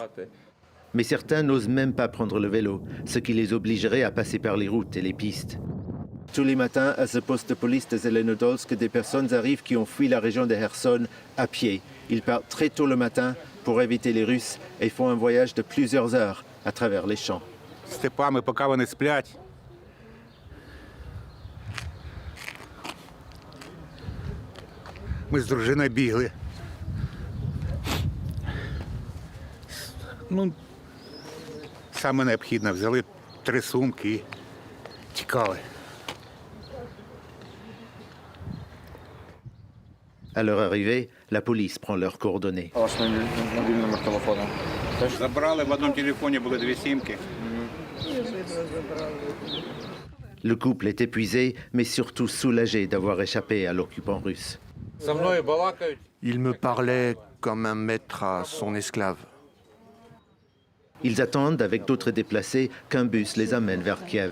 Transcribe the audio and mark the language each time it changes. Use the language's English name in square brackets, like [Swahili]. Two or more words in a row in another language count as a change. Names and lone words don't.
[French] Mais certains n'osent même pas prendre le vélo, ce qui les obligerait à passer par les routes et les pistes. Tous les matins, à ce poste de police de Zelenodolsk, des personnes arrivent qui ont fui la région de Kherson à pied. Ils partent très tôt le matin pour éviter les Russes et font un voyage de plusieurs heures à travers les champs. [Ukrainian] Степами, поки вони сплять. Ми з дружиною бігли. Саме необхідне, взяли 3 сумки і тікали. [French] À leur arrivée, la police prend leurs coordonnées. [Ukrainian] Забрали, в одному телефоні були 2 сімки. [French] Le couple est épuisé, mais surtout soulagé d'avoir échappé à l'occupant russe. Il me parlait comme un maître à son esclave. Ils attendent, avec d'autres déplacés, qu'un bus les amène vers Kiev.